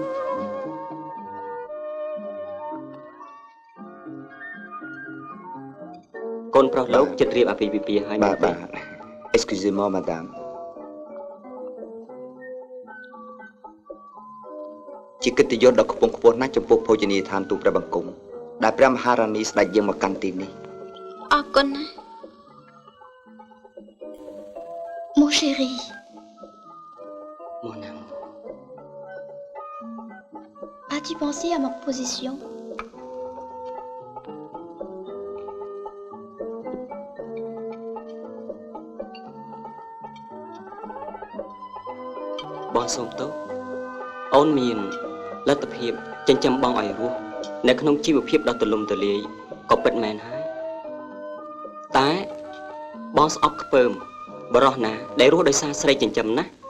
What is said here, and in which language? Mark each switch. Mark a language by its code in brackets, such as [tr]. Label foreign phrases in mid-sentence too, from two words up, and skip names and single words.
[km] កូនប្រុសលោកចិត្តរៀបអាពាហ៍ពិពាហ៍ហើយ បាទ [fr] Excusez-moi madame [km] ជាកិត្តិយសដ៏ខ្ពង់ខ្ពស់ណាស់ចំពោះភោជនីយដ្ឋានទូព្រះបង្គំដែលព្រះមហារានីស្ដេចយើងមកកាន់ទីនេះ អរគុណណាស់ [fr] Mon chéri Mon amour As-tu pensé à ma position [km] បងសូមទោសអូនមានលទ្ធភាពចិញ្ចឹមបងឲ្យរស់នៅក្នុងជីវភាពដ៏ទូលំទូលាយក៏ពិតមែនហើយតែបងស្អប់ខ្ពើមបរោះណាដែលរស់ដោយសារស្រីចិញ្ចឹមណា